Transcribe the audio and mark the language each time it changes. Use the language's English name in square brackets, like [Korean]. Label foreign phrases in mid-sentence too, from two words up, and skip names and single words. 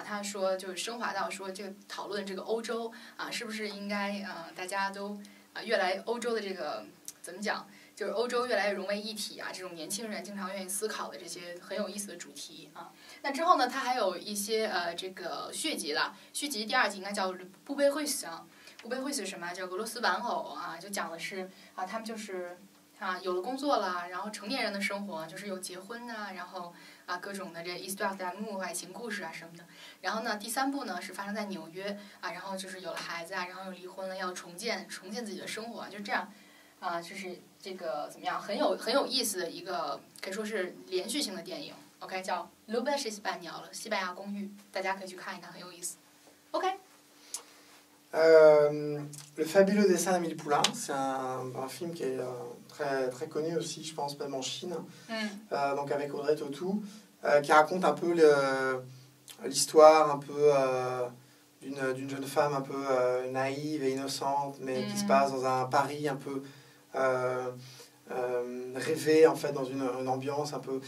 [Chinese] 他说就是升华到说这个讨论这个欧洲啊，是不是应该大家都越来欧洲的这个怎么讲，就是欧洲越来越融为一体啊，这种年轻人经常愿意思考的这些很有意思的主题啊。那之后呢，他还有一些这个续集了，续集第2集应该叫布贝惠斯啊，布贝惠斯是什么？叫俄罗斯玩偶啊，就讲的是他们就是有了工作了，然后成年人的生活就是有结婚啊，然后各种的这 [French] histoire d'amour [Chinese] 爱情故事啊什么的。然后呢，第3部呢是发生在纽约啊，然后就是有了孩子啊，然后又离婚了，要重建自己的生活，就这样就是这个怎么样，很有意思的一个可以说是连续性的电影。OK， 叫 l'Auberge espagnole 西班牙公寓，大家可以去看一看，很有意思。OK。 [French] Le fabuleux dessin d'Amélie Poulain, c'est un film qui est très, très connu aussi, je pense, même en Chine, donc avec Audrey Tautou, qui raconte un peu l'histoire un peu d'une jeune femme un peu naïve et innocente, mais qui se passe dans un Paris un peu rêvé, en fait, dans une ambiance un peu...